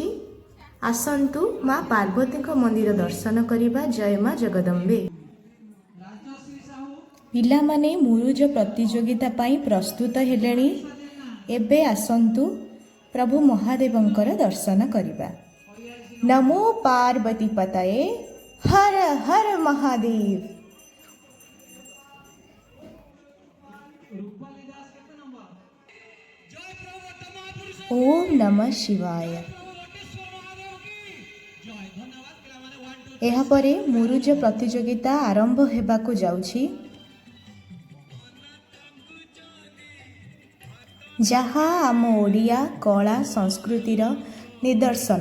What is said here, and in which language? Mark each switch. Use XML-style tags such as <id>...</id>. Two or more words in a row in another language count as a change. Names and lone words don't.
<or>ଆସନ୍ତୁ ମା ପାର୍ବତୀ କୋ ମନ୍ଦିର ଦର୍ଶନ କରିବା।</or> <hi>जय माँ जगदम्बे।</hi> <or>ପିଲା ମାନେ ମୁରୁଜ ପ୍ରତିଯୋଗିତା ପାଇଁ ପ୍ରସ୍ତୁତ ହେଲେଣି। ଏବେ ଆସନ୍ତୁ ପ୍ରଭୁ ମହାଦେବଙ୍କର ଦର୍ଶନ କରିବା।</or> <sa>नमो पार्वती पतये, हर हर महादेव। ओम नमः शिवाय।</sa> <or>ଏହା ପରେ ମୁରୁଜ ପ୍ରତିଯୋଗିତା ଆରମ୍ଭ ହେବାକୁ ଯାଉଛି, ଯହିଁ ଆମ ଓଡ଼ିଆ କଳା ସଂସ୍କୃତିର ନିଦର୍ଶନ।</or>